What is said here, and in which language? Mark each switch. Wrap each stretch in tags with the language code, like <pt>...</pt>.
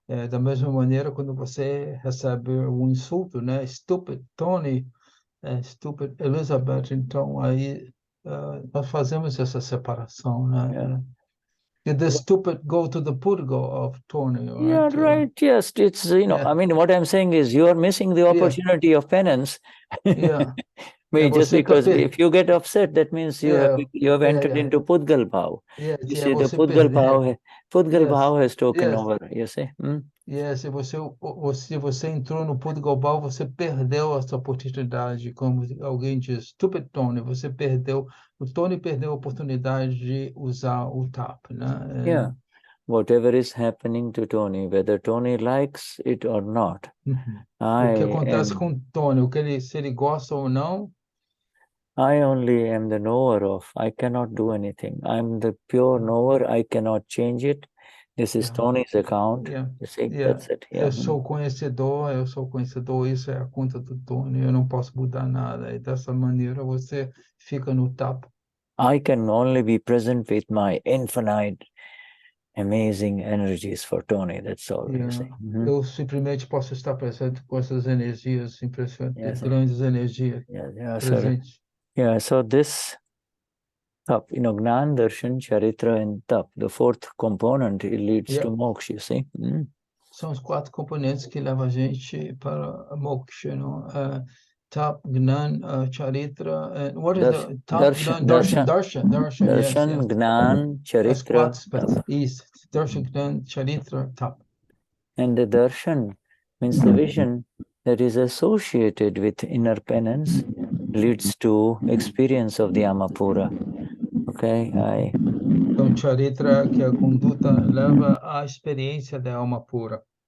<pt>Da mesma maneira, quando você recebe um insulto, né,</pt> <en>stupid Tony, stupid Elizabeth,</en> <pt>então aí nós fazemos essa separação, né?</pt> <en>Did the stupid go to the purgo of Tony? Right? Yeah, right. Yes, it's, you know, I mean, what I'm saying is you are missing the opportunity of penance. Just because if you get upset, that means you have entered into Pudgal Bhav. You see, the Pudgal Bhav has taken over, you see.</en> <pt>Se você entrou no Pudgal Bhav, você perdeu essa oportunidade, como alguém diz,</pt> <en>stupid Tony,</en> <pt>o Tony perdeu a oportunidade de usar o TAP, né?</pt> <en>Yeah, whatever is happening to Tony, whether Tony likes it or not.</en> <pt>O que acontece com o Tony, se ele gosta ou não,</pt> <en>I only am the knower of. I cannot do anything. I'm the pure knower. I cannot change it. This is Tony's account. You see, that's it.</en> <pt>Eu sou conhecedor, isso é a conta do Tony, eu não posso mudar nada. E dessa maneira você fica no TAP.</pt> <en>I can only be present with my infinite, amazing energies for Tony. That's all. You see.</en> <pt>Eu simplesmente posso estar presente com essas energias impressionantes, grandes energias presentes.</pt> <en>So this Tap, you know, Gnan, Darshan, Charitra, and Tap, the fourth component, it leads to moksha, you see.</en> <pt>São os 4 componentes que levam a gente para moksha, não?</pt> <en>Tap, Gnan, Charitra, and what is the Tap, Darshan, Gnan, Charitra, Tap. Darshan, Gnan, Charitra, Tap. And the Darshan means the vision that is associated with inner penance leads to experience of the Amapura. Okay,</en> <pt>Então, Charitra, que é a conduta, leva à experiência da alma pura.</pt>